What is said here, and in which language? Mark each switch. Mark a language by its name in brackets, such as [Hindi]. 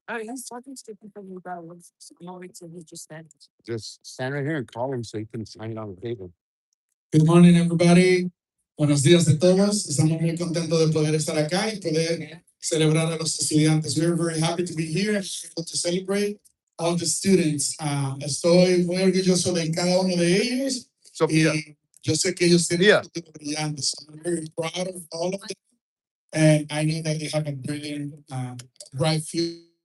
[English] Oh, he's talking to people about what's going to he just said. Just stand right here and call him so he can sign it on the table. Good morning, everybody. [Spanish] Buenos días a todos. Estamos muy contentos de poder estar acá y poder celebrar a los estudiantes. [English] We're very happy to be here and to celebrate all the students. [Spanish] Estoy muy orgulloso de cada uno de ellos Sofía. y yo sé que ellos tienen Sofía. futuro brillante. [English] So I'm very proud of all of them, and I know that they have a brilliant, bright future.